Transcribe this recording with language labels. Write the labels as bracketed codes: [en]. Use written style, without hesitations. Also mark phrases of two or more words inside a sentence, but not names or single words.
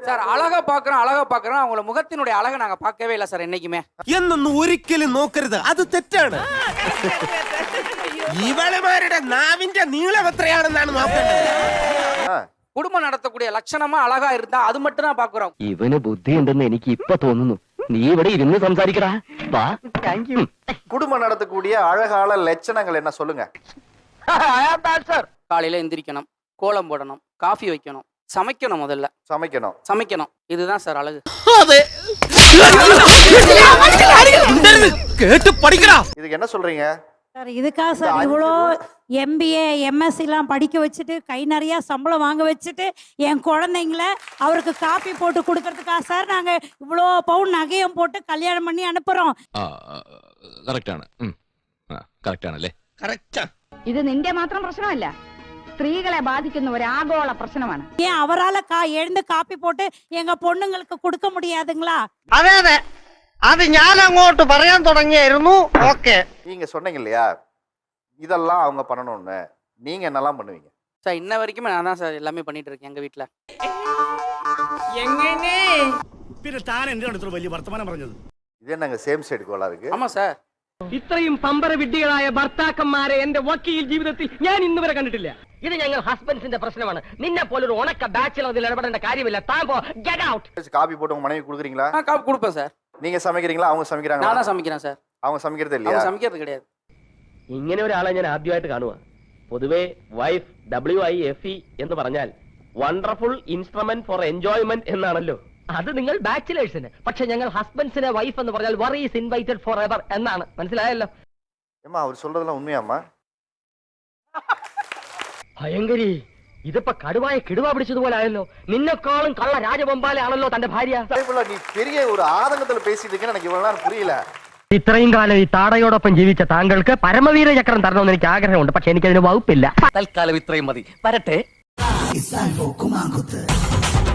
[ta] சார் அழகா பாக்குறோம் அவங்கள முகத்தினுடைய அழகை நாங்க பார்க்கவே இல்லை சார் என்னைக்குமே. [ml] എന്നൊന്നും ഒരിക്കലും നോക്കരുത്, അത് തെറ്റാണ്. ഇവളുമാരുടെ നാവിന്റെ നീളം എത്രയാണെന്നാണ് നോക്കേണ്ടത്. [ta] குடும்பம் நடத்தக்கூடிய லட்சணமா அழகா இருந்தா அது மட்டும் தான் பாக்குறோம். [ml] ഇവന് ബുദ്ധിയുണ്ടെന്ന് എനിക്ക് ഇപ്പൊ തോന്നുന്നു. നീ ഇവിടെ ഇരുന്ന് സംസാരിക്കടാ. വാ. താങ്ക്യൂ. [ta] குடும்பம் நடத்தக்கூடிய அழகால லட்சணங்கள் என்ன சொல்லுங்க? காலையில எந்திரிக்கணும், கோலம் போடணும், காஃபி வைக்கணும், சமைக்கணும், முதல்ல சமைக்கணும். இதுதான் சார் அழகு. கேட்டு படிக்கடா. இதுக்கு என்ன சொல்றீங்க சார்? இதுக்காக சார் இவ்வளோ MBA MSc எல்லாம் படிக்க வச்சுட்டு கை நிறைய சம்பளம் வாங்க வச்சுட்டு என் குழந்தைங்கள அவருக்கு காப்பி போட்டு கொடுக்கறதுக்காக சார் நாங்க இவ்வளோ பவுன் நகையும் போட்டு கல்யாணம் பண்ணி அனுப்புறோம். [ml] കറക്റ്റാണല്ലേ? ഇത് നിന്റെ മാത്രം പ്രശ്നമല്ല, സ്ത്രീകളെ ബാധിക്കുന്ന ഒരു ആഗോള പ്രശ്നമാണ്. [ta] ஏன் அவரால் எழுந்து காப்பி போட்டு எங்க பொண்ணுங்களுக்கு கொடுக்க முடியாதுங்களா? [ml] അതെ അതെ, അത് ഞാൻ അങ്ങോട്ട് പറയാൻ തുടങ്ങിയായിരുന്നു. ഓക്കെ, [ta] நீங்க சொன்னீங்க இல்லையா இதெல்லாம் அவங்க பண்ணணும்னு, நீங்க என்னெல்லாம் பண்ணுவீங்க? சார் இன்ன வரைக்குமே நான் தான் சார் எல்லாமே பண்ணிட்டு இருக்கேன் எங்க வீட்டுல. [ml] പിന്നെ താൻ എന്റെ അടുത്ത് വലിയ വർത്തമാനം പറഞ്ഞത് [ta] இது என்னங்க [en] same side [ta] கோலா இருக்கு? ஆமா சார். [ml] ഇത്രയും പമ്പര വിഡ്ഢികളായ ഭർത്താക്കന്മാരെ എന്റെ വക്കീൽ ജീവിതത്തിൽ ഞാൻ ഇന്ന് വരെ കണ്ടിട്ടില്ല. ഇത് ഞങ്ങൾ ഹസ്ബൻഡ്സിന്റെ പ്രശ്നമാണ്. നിന്നെ പോലൊരു ഉണക്ക ബാച്ചിലർ അതിൽ ഇടപെടേണ്ട കാര്യമില്ല. താൻ പോ, [en] get out. [ta] காபி போட்டு உங்க மனைவி குடுக்குறீங்களா? நான் காப்பி கொடுப்பேன் சார். நீங்க சமைக்கிறீங்களா அவங்க சமைக்கிறாங்களா? நான் தான் சமைக்கிறேன் சார். அவங்க சமைக்கிறது இல்லையா? அவங்க சமைக்கிறது கிடையாது. [ml] ഇങ്ങനെ ഒരാളെ ഞാൻ ആദ്യമായിട്ട് കാണുക. പൊതുവെ വൈഫ് WIFE എന്ന് പറഞ്ഞാൽ [en] wonderful instrument for enjoyment [ml] എന്നാണല്ലോ. അത് നിങ്ങൾ ബാച്ചിലേഴ്സിന്, പക്ഷെ ഞങ്ങൾ ഹസ്ബൻഡ്സിനെ വൈഫ് എന്ന് പറഞ്ഞാൽ [en] worries invited for ever [ml] എന്നാണ്. മനസ്സിലായല്ലോ? [ta] ஏமா அவர் சொல்றதெல்லாம் உண்மையாமா? [ml] ഭയങ്കരി, ഇതിപ്പോ കടുവായ കിടുവ പിടിച്ചതുപോലെ ആയല്ലോ. നിന്നെക്കാളും കള്ള രാജവമ്പാലയാണല്ലോ തന്റെ ഭാര്യ. [ta] நீ பெரிய ஒரு ஆதங்கத்துல பேசிட்டு இருக்கேன்னு எனக்கு இவ்வளவு நேரம் புரியல. [ml] ഇത്രയും കാലം ഈ താടയോടൊപ്പം ജീവിച്ച താങ്കൾക്ക് പരമവീര ചക്രം തരണമെന്ന് എനിക്ക് ആഗ്രഹമുണ്ട്, പക്ഷെ എനിക്കതിന് വകുപ്പില്ല. തൽക്കാലം ഇത്രയും മതി. വരട്ടെ.